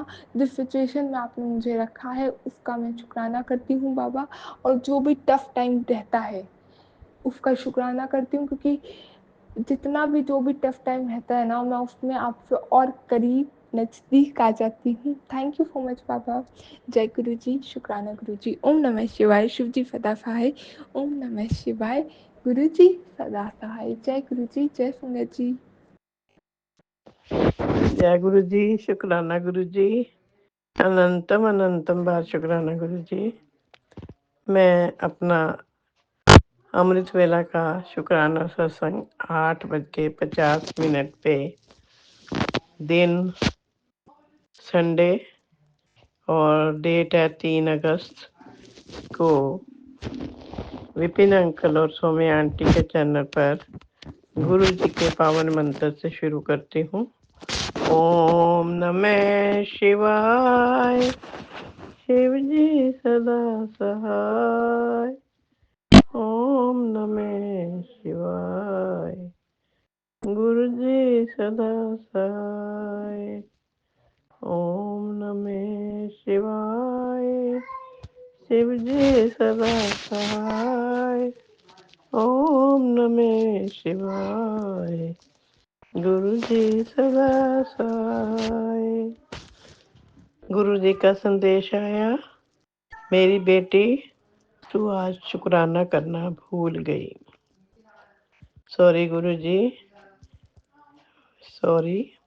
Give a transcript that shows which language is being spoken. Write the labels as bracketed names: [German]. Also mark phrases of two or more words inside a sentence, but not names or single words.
[Hindi] जिस सिचुएशन में आपने मुझे रखा है उसका मैं शुक्राना करती हूँ बाबा। और जो भी [English] tough time [Hindi] रहता है उसका शुक्राना करती हूँ, क्योंकि जितना भी जो भी [English] tough time [Hindi] रहता है ना, मैं उसमें आपसे और करीब नजदीक आ जाती हूँ। [English] thank you so much baba. [Hindi] जय गुरु जी, शुक्राना गुरु जी। ओम नमः शिवाय। शिव जी सदा सहाय। ओम नमः शिवाय। गुरु जी सदा सहाय। जय गुरु जी, जय संगत जी। जय गुरु जी, शुक्राना गुरु जी, अनंतम अनंतम बार शुक्राना गुरु जी। मैं अपना अमृत वेला का शुक्राना सत्संग 8:50 पे, दिन संडे और डेट है 3 अगस्त को विपिन अंकल और सोम्या आंटी के चैनल पर गुरु जी के पावन मंत्र से शुरू करती हूँ। ओम नमः शिवाय, शिव जी सदा सहाय। ओम नमः शिवाय, गुरु जी सदा सहाय। ओम नमः शिवाय, शिव जी सदा सहाय। ओम नमः शिवाय, गुरु जी सदा सहाय। गुरु जी का संदेश आया, मेरी बेटी तू आज शुक्राना करना भूल गई। सॉरी गुरु जी, सॉरी।